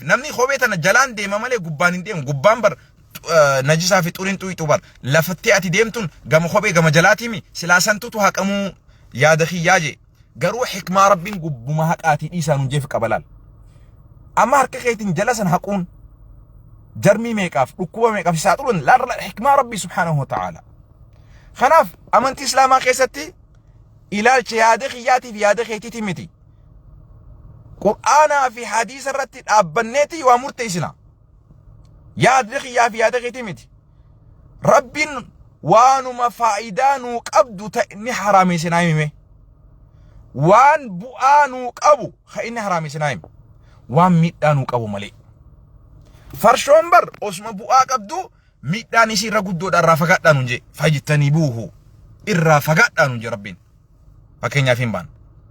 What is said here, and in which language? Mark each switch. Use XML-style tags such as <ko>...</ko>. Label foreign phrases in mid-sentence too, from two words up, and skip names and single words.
<om>namni khobee tana jalaan deema malee gubbaan hin deemu gubbaan bar najisa fi xurin xuyi tubar lafatti ati deemtun gama khobee gama jalaatimi silaasantutu haqamu yaada khiyaaje garuu hikmaa rabbiin gubbuma haqaati dhiisaan jeef qabalal amma harka keetiin jalasan haquun jarmii meeqaaf dhukkuba meeqaaf saaxulun la hikmaa rabbii</om> <ar>سبحانه وتعالى</ar> <om>khanaaf amantii islaamaa keessatti ilaalcha yaada khiyaatiif yaada keetiiti miti qur'aanaa fi hadiisa irratti dhaabbanneeti waa murteessina yaada khiyaa fi yaada keetii miti rabbiin waanuma faayidaa nuu qabdu ta'inni haraameessinaa hime waan bu'aa nuu qabu ka inni haraameessinaa hime waan miidhaa nuu qabu malee farshoon bar osuma bu'aa qabdu miidhaan isii irra guddoodha irraa fagaadhaa nuun jee fayyitanii buuhu irraa fagaadhaa nuun jee rabbiin fakkeenyaaf hin baan</om>